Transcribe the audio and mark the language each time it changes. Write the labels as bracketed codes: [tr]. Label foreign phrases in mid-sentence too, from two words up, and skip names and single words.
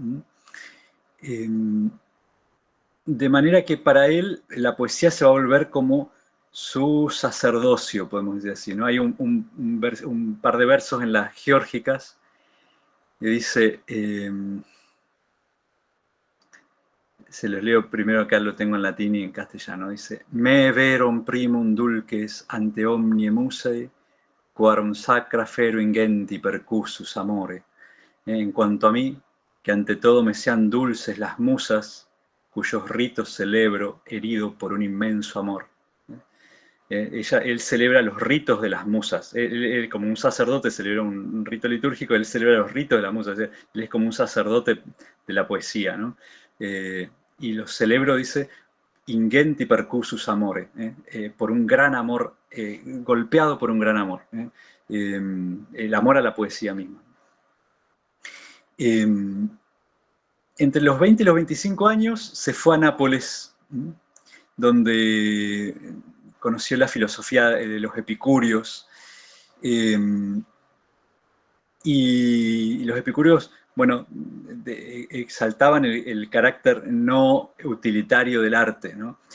[es] De manera que para él la poesía se va a volver como su sacerdocio, podemos decir así, ¿no? Hay un par de versos en las Geórgicas que dice... Se los leo primero, acá lo tengo en latín y en castellano. [la] Dice: Me verum primum dulces ante omnie musae, quarum sacra fero ingenti percussus amore. [es] En cuanto a mí, que ante todo me sean dulces las musas, cuyos ritos celebro, herido por un inmenso amor. Él celebra los ritos de las musas. Él, como un sacerdote, celebra un rito litúrgico, él celebra los ritos de las musas. Él es como un sacerdote de la poesía, ¿no? Y los celebro, dice, [la] ingenti percussus amore, [es] por un gran amor, golpeado por un gran amor. El amor a la poesía misma. Entre los 20 y los 25 años se fue a Nápoles, donde conoció la filosofía de los epicúreos, y los epicúreos, bueno, exaltaban el carácter no utilitario del arte, ¿no?